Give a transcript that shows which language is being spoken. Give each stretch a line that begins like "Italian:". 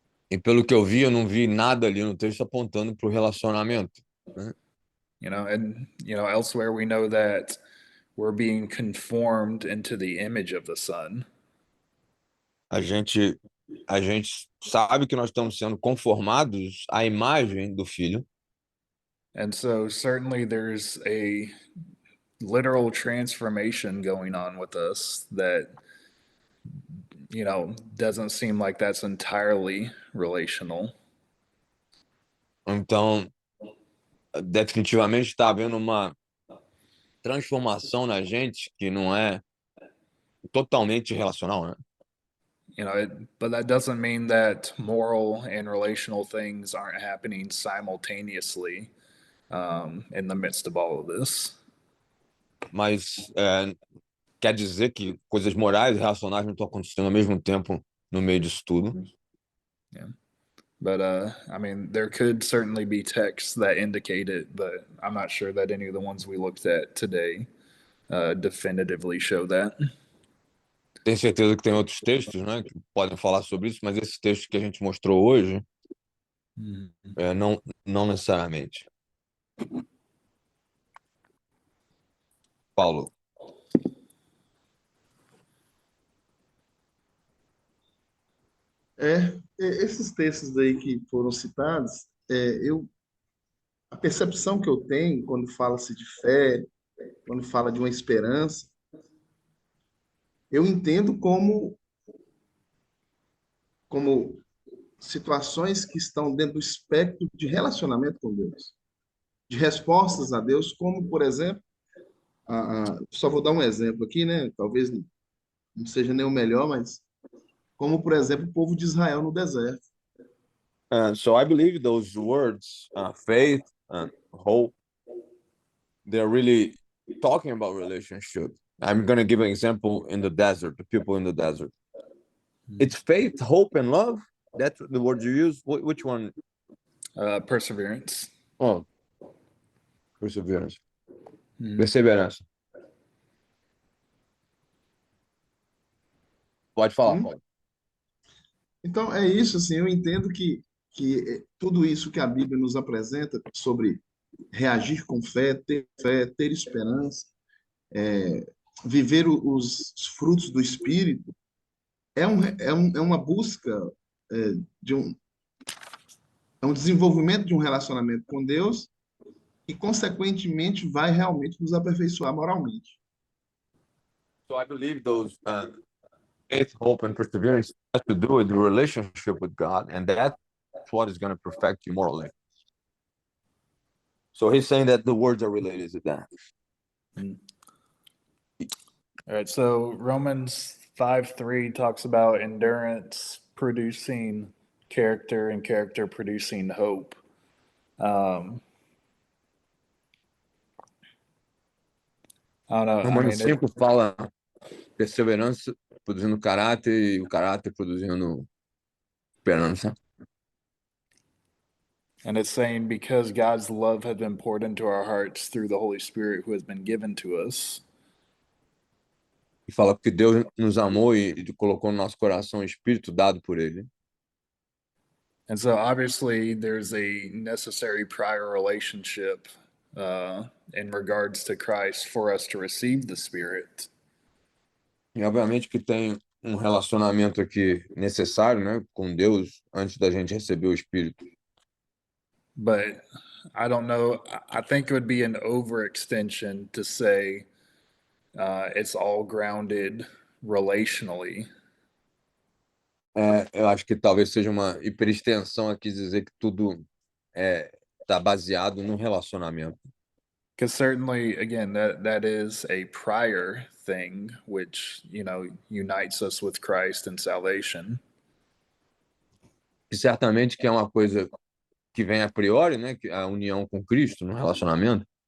Portuguese: E pelo que eu vi, eu não vi nada ali no texto apontando para o relacionamento, né?
English: Elsewhere we know that we're being conformed into the image of the Son.
Portuguese: A gente sabe que nós estamos sendo conformados à imagem do Filho.
English: And so certainly there's a literal transformation going on with us that, doesn't seem like that's entirely relational.
Portuguese: Então, definitivamente está havendo uma transformação na gente que não é totalmente relacional, né?
English: But that doesn't mean that moral and relational things aren't happening simultaneously in the midst of all of this.
Portuguese: Mas quer dizer que coisas morais e racionais não estão acontecendo ao mesmo tempo no meio disso tudo.
English: Yeah. But I mean, there could certainly be texts that indicate it, but I'm not sure that any of the ones we looked at today definitively show that.
Portuguese: Tenho certeza que tem outros textos, né, que podem falar sobre isso, mas esse texto que a gente mostrou hoje, não necessariamente. Paulo. Esses textos aí que foram citados, a percepção que eu tenho quando fala-se de fé, quando fala de uma esperança, eu entendo como situações que estão dentro do espectro de relacionamento com Deus, de respostas a Deus, como, por exemplo, só vou dar um exemplo aqui, né? Talvez não seja nem o melhor, mas como, por exemplo, o povo de Israel no deserto.
English: So I believe those words, faith and hope, they're really talking about relationship. I'm going to give an example in the desert, the people in the desert. It's faith, hope, and love. That's the word you use. Which one? Perseverance. Oh, perseverance. Perseverança.
Portuguese: Pode falar, Paulo. Então, é isso, assim, eu entendo que tudo isso que a Bíblia nos apresenta sobre reagir com fé, ter esperança, viver os frutos do Espírito, é uma busca é, de um, é um desenvolvimento de um relacionamento com Deus e, consequentemente, vai realmente nos aperfeiçoar moralmente.
English: So I believe those faith, hope, and perseverance has to do with the relationship with God, and that's what is going to perfect you morally. So he's saying that the words are related to that. All right, so Romans 5:3 talks about endurance producing character and character producing hope. I don't know. I
Portuguese: Romanos
English: mean,
Portuguese: 5 fala perseverança produzindo caráter e o caráter produzindo esperança.
English: and it's saying because God's love has been poured into our hearts through the Holy Spirit who has been given to us.
Portuguese: E fala que Deus nos amou e colocou no nosso coração o Espírito dado por Ele.
English: And so obviously there's a necessary prior relationship in regards to Christ for us to receive the Spirit.
Portuguese: E obviamente que tem um relacionamento aqui necessário, né, com Deus antes da gente receber o Espírito.
English: But I don't know. I think it would be an overextension to say it's all grounded relationally.
Portuguese: Eu acho que talvez seja uma hiperextensão aqui dizer que tudo está baseado no relacionamento.
English: Because certainly, again, that is a prior thing, which unites us with Christ and salvation.
Portuguese: E certamente que é uma coisa que vem a priori, né, que a união com Cristo no relacionamento.